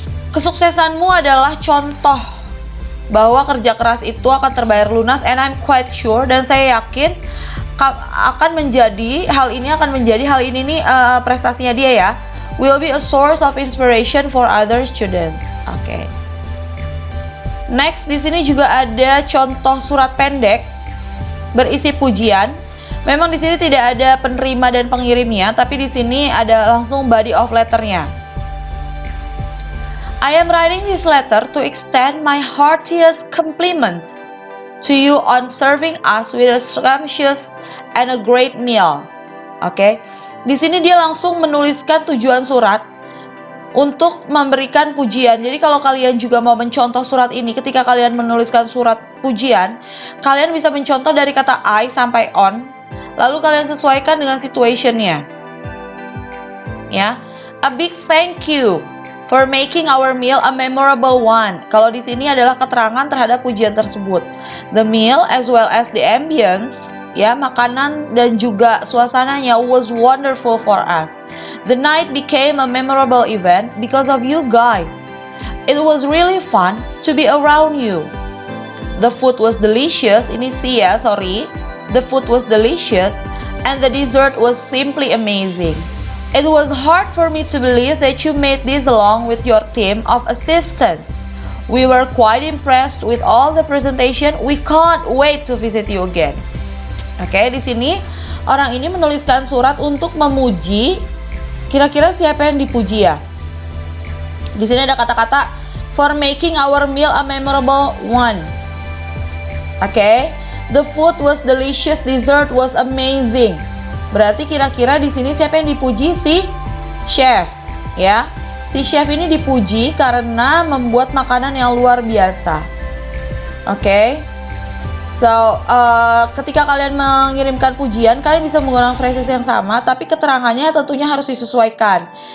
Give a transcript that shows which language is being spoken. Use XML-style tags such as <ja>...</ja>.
<id>Kesuksesanmu adalah contoh bahwa kerja keras itu akan terbayar lunas,</id> <en>and I'm quite sure,</en> <id>dan saya yakin akan menjadi hal ini nih prestasinya dia ya,</id> <en>will be a source of inspiration for other students.</en> <id>Oke. Next, di sini juga ada contoh surat pendek berisi pujian. Memang di sini tidak ada penerima dan pengirimnya, tapi di sini ada langsung body of letternya.</id> <en>I am writing this letter to extend my heartiest compliments to you on serving us with a scrumptious and a great meal.</en> <id>Oke. Di sini dia langsung menuliskan tujuan surat untuk memberikan pujian. Jadi kalau kalian juga mau mencontoh surat ini, ketika kalian menuliskan surat pujian, kalian bisa mencontoh dari kata I sampai on, lalu kalian sesuaikan dengan situationnya.</id> <en>Ya, a big thank you for making our meal a memorable one.</en> <id>Kalau di sini adalah keterangan terhadap pujian tersebut.</id> <en>The meal as well as the ambience, ya,</en> <id>makanan dan juga suasananya</id> <en>was wonderful for us. The night became a memorable event because of you guys. It was really fun to be around you. The food was delicious. Ini sih ya, sorry. The food was delicious and the dessert was simply amazing. It was hard for me to believe that you made this along with your team of assistants. We were quite impressed with all the presentation. We can't wait to visit you again.</en> <id>Oke, di sini orang ini menuliskan surat untuk memuji. Kira-kira siapa yang dipuji ya? Di sini ada kata-kata</id> <en>for making our meal a memorable one. Oke, the food was delicious, dessert was amazing.</en> <id>Berarti kira-kira di sini siapa yang dipuji? Si chef, ya. Si chef ini dipuji karena membuat makanan yang luar biasa. Oke. So, ketika kalian mengirimkan pujian, kalian bisa menggunakan phrases yang sama, tapi keterangannya tentunya harus disesuaikan.</id>